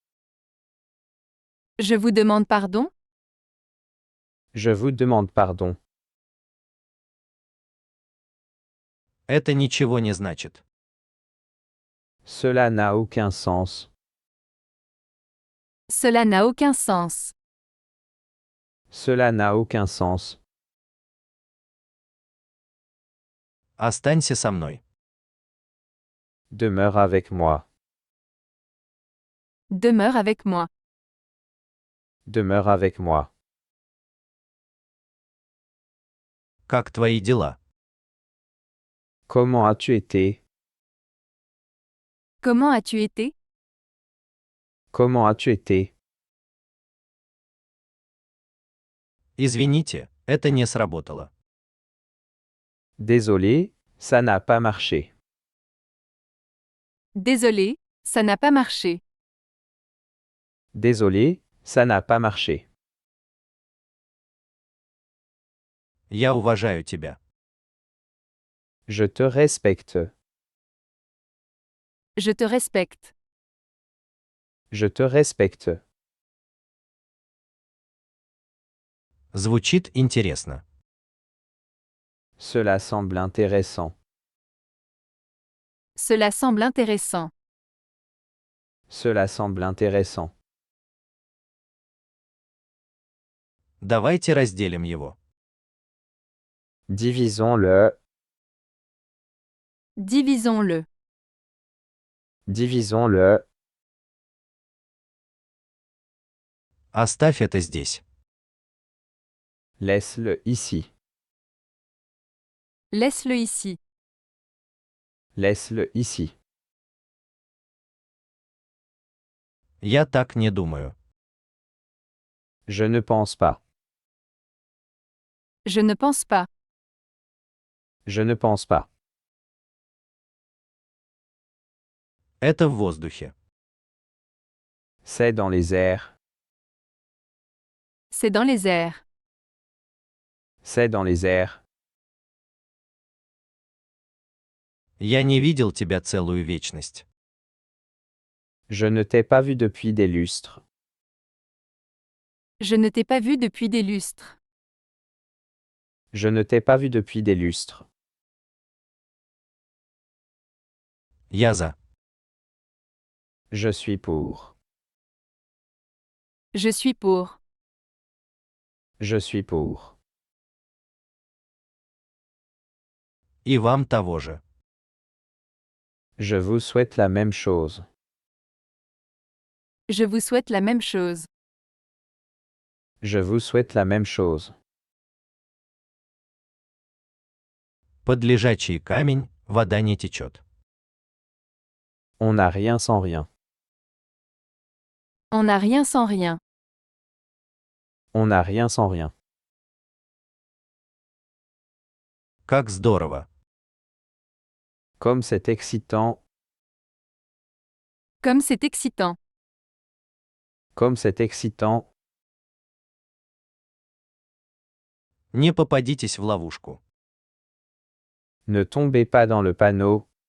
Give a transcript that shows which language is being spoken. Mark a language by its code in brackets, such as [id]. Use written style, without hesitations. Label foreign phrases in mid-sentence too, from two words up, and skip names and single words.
[fr] Je vous demande pardon? Je vous demande pardon. [ru] Это ничего не значит. [fr] Cela n'a aucun sens. Cela n'a aucun sens. Cela n'a aucun sens. [ru] Останься со мной. [fr] Demeure avec moi. Demeure avec moi. Demeure avec moi. [ru] Как твои дела? [fr] Comment as-tu été? Comment as-tu été? Comment as-tu été? [ru] Извините, это не сработало. [fr] Désolé, ça n'a pas marché. Désolé, ça n'a pas marché. Désolé, ça n'a pas marché. [ru] Я уважаю тебя. [fr] Je te respecte. Je te respecte. Je te respecte. [ru] Звучит интересно. [fr] Cela semble intéressant. Cela semble intéressant. Cela semble intéressant. [ru] Давайте разделим его. [fr] Divisons-le. Divisons-le. Divisons-le. [ru] Оставь это здесь. [fr] Laisse-le ici. Laisse-le ici. Laisse-le ici. [ru] Я так не думаю. [fr] Je ne pense pas. Je ne pense pas. Je ne pense pas. [ru] Это в воздухе. [fr] C'est dans les airs. C'est dans les airs. C'est dans les airs. [ru] Я не видел тебя целую вечность. [fr] Je ne t'ai pas vu depuis des lustres. Je ne t'ai pas vu depuis des lustres. Je ne t'ai pas vu depuis des lustres. [ru] Я за. [fr] Je suis pour. Je suis pour. Je suis pour. [ru] И вам того же. [fr] Je vous souhaite la même chose. Je vous souhaite la même chose. Je vous souhaite la même chose. [ru] Под лежачий камень вода не течет. [fr] On n'a rien sans rien. On n'a rien sans rien. On n'a rien sans rien. [ru] Как здорово. [fr] Comme c'est excitant. Comme c'est excitant. Comme c'est excitant. [ru] Не попадитесь в ловушку. [fr] Ne tombez pas dans le panneau.